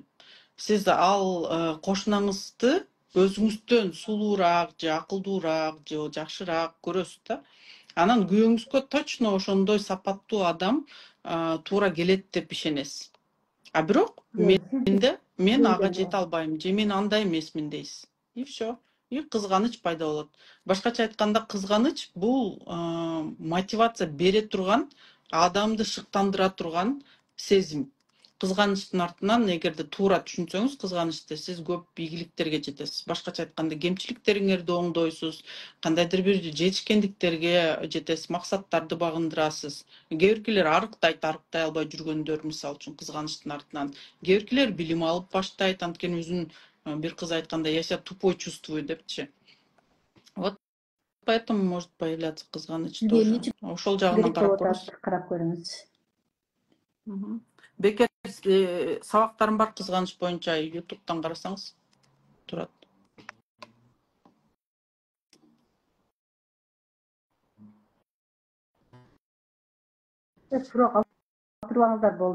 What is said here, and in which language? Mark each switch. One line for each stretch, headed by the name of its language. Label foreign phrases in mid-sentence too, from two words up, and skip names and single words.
Kyrgyz: Сиз ал кошунаңызды өзүңүздөн сулуураак же акылдуураак же жакшыраак көрөсүз да. Анан күйөөңүзгө точно ошондой сапаттуу адам туура келет деп ишенесиз. А бирок мен ага жете албайм же мен андай эмесмин дейсиз.
Russian: И все.
Kyrgyz: И кызганыч пайда болот. Башкача айтканда, кызганыч бул мотивация бере турган, адамды шыктандыра турган сезим. Кызганычтын артынан эгерде туура түшүнсөңүз, кызганычты, сиз көп ийгиликтерге жетесиз. Башкача айтканда, кемчиликтериңерди оңдойсуз, кандайдыр бир жетишкендиктерге жетесиз, максаттарды багындырасыз. Кээ биркилер арыктай албай жүргөндөр, мисалы үчүн кызганычтын артынан. Кээ биркилер билим алып баштайт, анткени өзүн бир кыз айткандай,
Russian: я себя тупой чувствую депчи. Вот поэтому может появляться кызганыч тоже.
Kyrgyz: Ошол жагынан карап көрүңүз. Карап көрүңүз. Бекер сабактарым бар кызганыч боюнча, YouTube'дан карасаңыз турат. Суроо калтырбаңыздар болду.